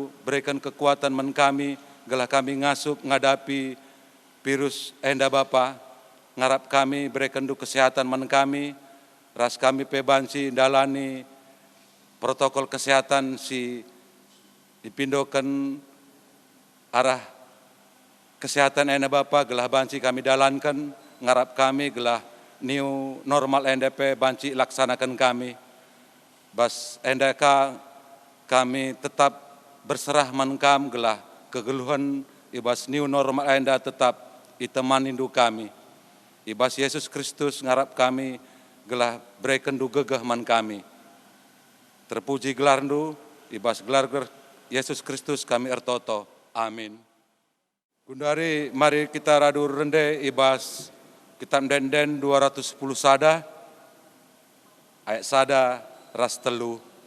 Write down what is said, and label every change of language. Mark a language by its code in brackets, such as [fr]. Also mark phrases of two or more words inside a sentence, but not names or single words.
[id] berikan kekuatan [btx] man kami, gelah kami ngasup ngadapi virus enda Bapa, ngarap kami berikan du kesehatan man kami, ras kami pebanci dalani [id] protokol kesehatan [btx] si dipindokan arah kesehatan enda Bapa, gelah banci kami dalankan, ngarap kami gelah [en] new normal [btx] NDP banci laksanakan kami. Bas NDK kami tetap berserah mankam gelah kegeluhan ibas [en] new normal [btx] enda tetap iteman indu kami. Ibas Yesus Kristus ngarap kami gelah berikan du gegeh man kami. Terpuji gelar ndu ibas gelar Yesus Kristus kami ertoto. Amin. Gundari [id] mari kita [btx] radur rende ibas kitab denden 210 sada, ayat sada ras telu.